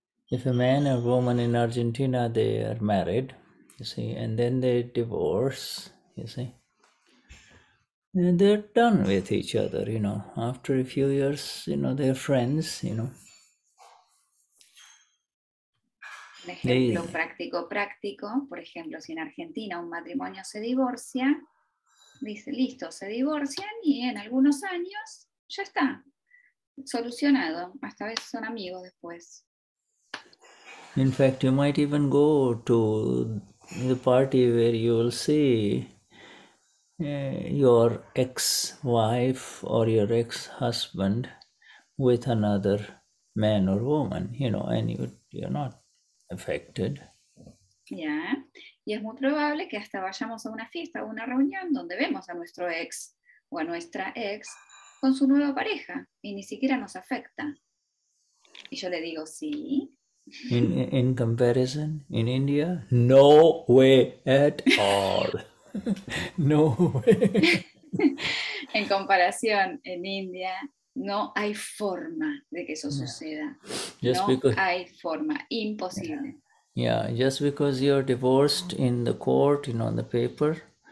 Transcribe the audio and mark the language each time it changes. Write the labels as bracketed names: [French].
[English] If a man or woman in Argentina, they are married, you see, and then they divorce, you see, and they're done with each other, you know. After a few years, you know, they're friends, you know. [Spanish] Un ejemplo práctico, por ejemplo, si en Argentina un matrimonio se divorcia, dice, listo, se divorcian y en algunos años ya está, solucionado, hasta a veces son amigos después. [English] In fact, you might even go to the party where you will see your ex-wife or your ex-husband with another man or woman, you know, and you're not affected. [Spanish] Ya, y es muy probable que hasta vayamos a una fiesta o una reunión donde vemos a nuestro ex o a nuestra ex con su nueva pareja y ni siquiera nos afecta. Y yo le digo, sí. [English] In comparison, in India, no way at all. No way. [Spanish] En comparación, en India no hay forma de que eso suceda. Hay forma, imposible. [English] Yeah, just because you're divorced in the court, you know, on the paper,